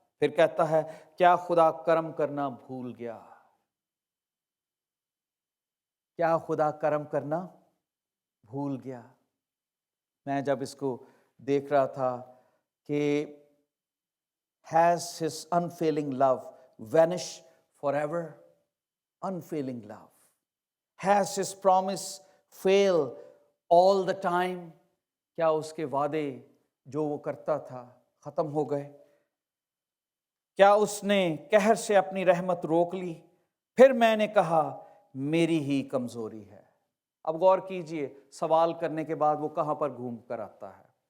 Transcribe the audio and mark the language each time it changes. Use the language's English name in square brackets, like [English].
[Urdu] پھر کہتا ہے, کیا خدا کرم کرنا بھول گیا؟ کیا خدا کرم کرنا بھول گیا؟ میں جب اس کو دیکھ رہا تھا کہ [English] has his unfailing love vanished forever? Unfailing love. Has his promise failed all the time? [Urdu] کیا اس کے وعدے جو وہ کرتا تھا ختم ہو گئے؟ کیا اس نے قہر سے اپنی رحمت روک لی؟ پھر میں نے کہا, میری ہی کمزوری ہے. اب غور کیجئے, سوال کرنے کے بعد وہ کہاں پر گھوم کر آتا ہے.